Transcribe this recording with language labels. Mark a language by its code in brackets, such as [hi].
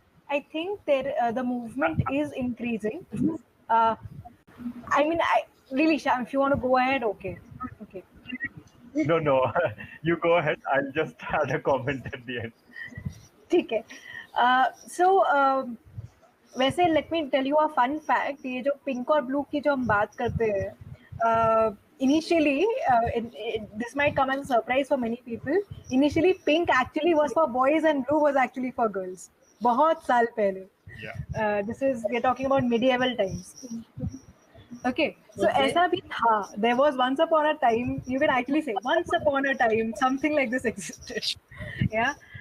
[en] I think the movement is increasing. Uh, I mean, I really, Sham, if you want to go ahead, okay, okay. No, no, you go ahead. I'll just add a comment at the end. [hi] ठीक है. [en] So [hi] वैसे [en] let me tell you a fun fact. [hi] ये जो pink और blue की जो हम बात करते हैं, [en] initially this might come as a surprise for many people. Initially pink actually was for boys and blue was actually for girls. [hi] बहुत साल पहले. [en] Yeah. This is, we're talking about medieval times. Okay, so Okay. [hi] ऐसा भी था. [en] There was once upon a time, you can actually say once upon a time something like this existed. Yeah.